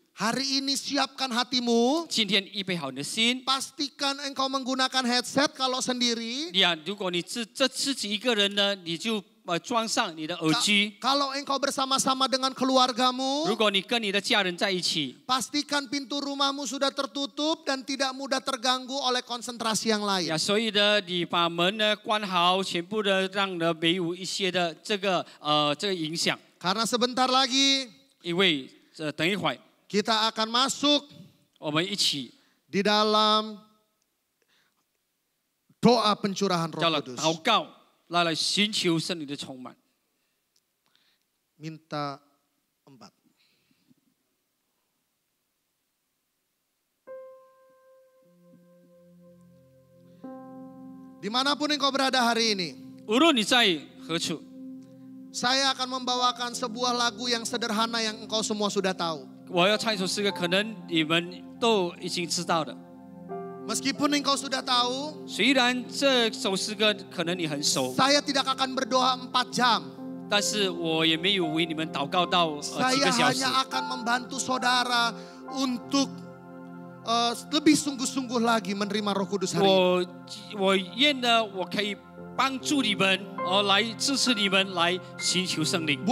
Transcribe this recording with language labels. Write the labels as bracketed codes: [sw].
[id] hari ini siapkan hatimu. [zh] 今天预备好你的心。 [id] Pastikan engkau menggunakan headset kalau sendiri. [zh] 如果你自己一个人呢，你就装上你的耳机。 [id] Kalau engkau bersama-sama dengan keluargamu, [zh] 如果你跟你的家人在一起， [id] pastikan pintu rumahmu sudah tertutup dan tidak mudah terganggu oleh konsentrasi yang lain. [zh] 所以呢，你把门呢关好，全部的让呢没有一些的这个影响。 [id] Karena sebentar lagi [zh] 因为等一会儿 [id] kita akan masuk [zh] 我们一起 [id] di dalam doa pencurahan Roh [zh] 叫了 [id] Kudus. [zh] 祷告，来寻求圣灵的充满。 [id] Minta 4. Dimanapun engkau berada hari ini, [zh] 无论你在何处， [id] saya akan membawakan sebuah lagu yang sederhana yang engkau semua sudah tahu. [zh] 我要唱一首诗歌，可能你们都已经知道的。 [id] Meskipun engkau sudah tahu, [zh] 虽然这首诗歌可能你很熟， [id] saya tidak akan berdoa 4 jam. [zh] 但是我也没有为你们祷告到几 [id] Saya [zh] 个小时。 [id] hanya akan membantu saudara untuk lebih sungguh-sungguh lagi menerima Roh Kudus hari ini. [zh] 我愿呢，我可以帮助你们，来支持你们，来寻求圣灵。